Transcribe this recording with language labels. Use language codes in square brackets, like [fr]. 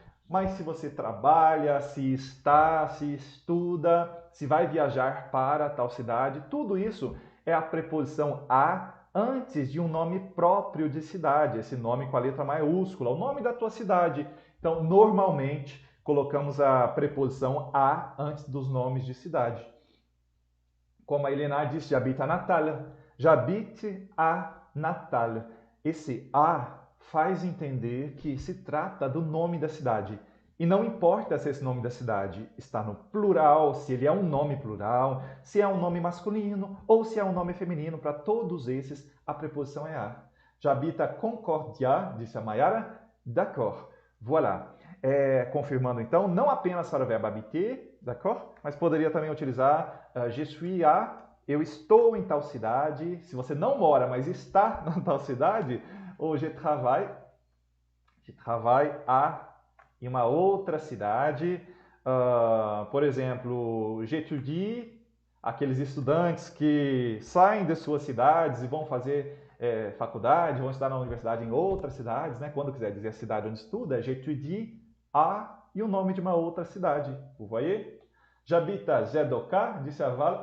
[pt] Mas se você trabalha, se está, se estuda, se vai viajar para tal cidade, tudo isso é a preposição a antes de um nome próprio de cidade, esse nome com a letra maiúscula, o nome da tua cidade. Então, normalmente, colocamos a preposição a antes dos nomes de cidade. Como a Helena disse, [fr] j'habite à Natal. J'habite à Natal. [pt] Esse a faz entender que se trata do nome da cidade. E não importa se esse nome da cidade está no plural, se ele é um nome plural, se é um nome masculino ou se é um nome feminino, para todos esses a preposição é a. [fr] J'habite à Concordia, [pt] disse a Mayara. [fr] D'accord. Voilà. [pt] Confirmando então, não apenas para o verbo habiter, [fr] d'accord? [pt] Mas poderia também utilizar [fr] je suis à, [pt] eu estou em tal cidade. Se você não mora, mas está na tal cidade, ou [fr] je travaille à [pt] em uma outra cidade. Por exemplo, [fr] j'étudie, [pt] aqueles estudantes que saem de suas cidades e vão fazer faculdade, vão estudar na universidade em outras cidades, né? Quando quiser dizer a cidade onde estuda, [fr] j'étudie à [pt] e o nome de uma outra cidade. [fr] Vous voyez? J'habite à Zedoka, [pt] disse a Val.